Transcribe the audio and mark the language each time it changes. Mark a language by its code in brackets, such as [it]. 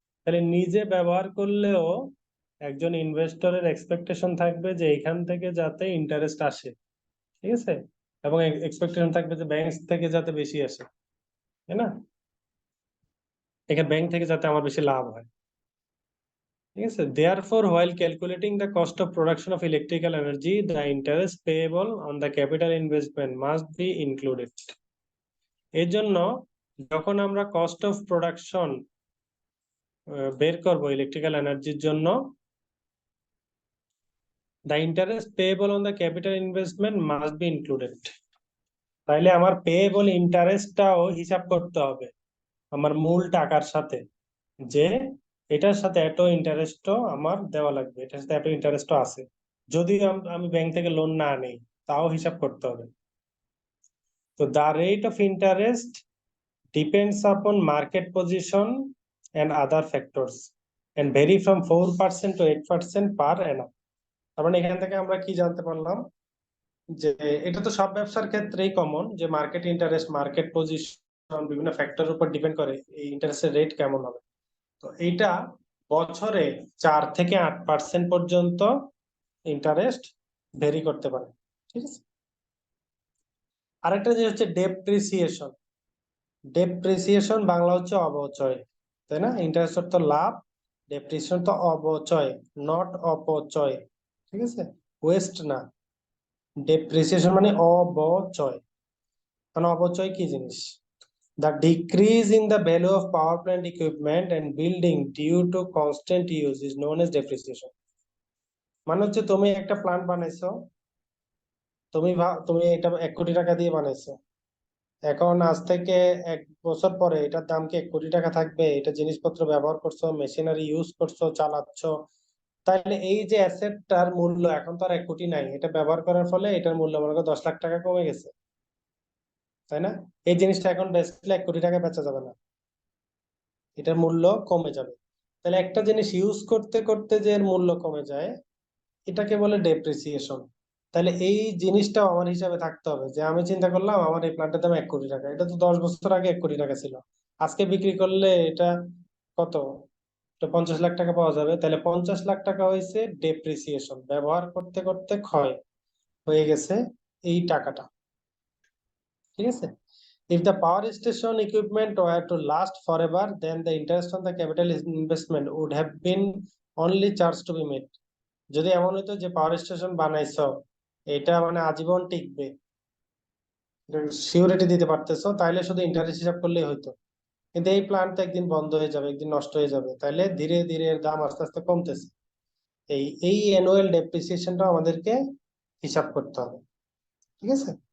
[bn] তাহলে নিজে ব্যবহার করলেও একজন ইনভেস্টরের এক্সপেকটেশন থাকবে যে এখান থেকে যাতে ইন্টারেস্ট আসে, ঠিক আছে, এবং এক্সপেকটেশন থাকবে যে ব্যাংক থেকে যাতে বেশি আসে, তাই না, এখানে ব্যাংক থেকে যাতে আমার বেশি লাভ হয়, ঠিক আছে। [en] Therefore, while calculating the cost of production of electrical energy, the interest payable on the capital investment must be included. [bn] এর জন্য যখন আমরা কস্ট অফ প্রোডাকশন বের করব ইলেকট্রিক্যাল এনার্জির জন্য, [en] the interest payable on the capital investment must be included. [bn] তাইলে আমার পেয়েবল ইন্টারেস্টটাও হিসাব করতে হবে আমার মূল টাকার সাথে, যে এটার সাথে এত ইন্টারেস্টও আমার দেওয়া লাগবে, এটার সাথে এত ইন্টারেস্টও আছে, যদি আমি ব্যাংক থেকে লোন না নেই তাও হিসাব করতে হবে। [en] তো the rate of interest depends upon market position and other factors and vary from 4% to 8% per annum. [bn] তার মানে এখান থেকে আমরা কি জানতে পারলাম, যে এটা তো সব ব্যবসার ক্ষেত্রেই কমন, যে মার্কেট ইন্টারেস্ট, মার্কেট পজিশন বিভিন্ন ফ্যাক্টরের উপর ডিপেন্ড করে এই ইন্টারেস্টের রেট কেমন হবে। তো এইটা বছরে 4 থেকে 8% পর্যন্ত ইন্টারেস্ট ভেরি করতে পারে, ঠিক আছে। আরেকটা যে হচ্ছে ডেপ্রিসিয়েশন, ডেপ্রিসিয়েশন বাংলা হচ্ছে অবচয়, তাই না, ইন্টারেস্ট তো লাভ, ডেপ্রিসিয়েশন তো অবচয়, নট অপচয়, ঠিক আছে, ওয়েস্ট না, ডেপ্রিসিয়েশন মানে অবচয়। মানে অবচয় কি জিনিস? [en] The decrease in the value of power plant equipment and building due to constant use is known as depreciation. [bn] মানে হচ্ছে তুমি একটা প্ল্যান্ট বানাইছো, তুমি এটা 1 কোটি টাকা দিয়ে বানাইছো, এখন আজ থেকে 1 বছর পরে এটার দাম কি 1 কোটি টাকা থাকবে? এটা জিনিসপত্র ব্যবহার করছো, মেশিনারি ইউজ করছো, চালাচ্ছ, তাহলে এই যে অ্যাসেটটার মূল্য এখন তো আর 1 কোটি নাই, এটা ব্যবহার করার ফলে এটার মূল্য মনে করো 10 লাখ টাকা কমে গেছে, তাই না। এই জিনিসটা এখন বেচলে 1 কোটি টাকা বেচা যাবে না, এটার মূল্য কমে যাবে। তাহলে একটা জিনিস ইউজ করতে করতে যে এর মূল্য কমে যায়, এটাকে বলে ডেপ্রিসিয়েশন। তাহলে এই জিনিসটাও আমার হিসাবে থাকতে হবে, যে আমি চিন্তা করলাম আমার এই প্ল্যান্টের দাম 1 কোটি টাকা, এটা তো 10 বছর আগে 1 কোটি টাকা ছিল, আজকে বিক্রি করলে এটা কত, এটা 50 লাখ টাকা পাওয়া যাবে, তাহলে 50 লাখ টাকা হয়েছে ডেপ্রিসিয়েশন, ব্যবহার করতে করতে ক্ষয় হয়ে গেছে এই টাকাটা, ঠিক আছে। [en] If the power station equipment were to last forever, then the interest on the capital investment would have been only charge to be made. [bn] যদি এমন হইতো যে পাওয়ার স্টেশন বানাইছো, এটা মানে আজীবন টিকবে, সিউরিটি দিতে পারতেছো, তাইলে শুধু ইন্টারেস্ট হিসাব করলেই হইতো। কিন্তু এই প্ল্যান্ট তো একদিন বন্ধ হয়ে যাবে, একদিন নষ্ট হয়ে যাবে, তাইলে ধীরে ধীরে এর দাম আস্তে আস্তে কমতেছে, এই অ্যানুয়াল ডেপ্রিসিয়েশনটা আমাদেরকে হিসাব করতে হবে, ঠিক আছে।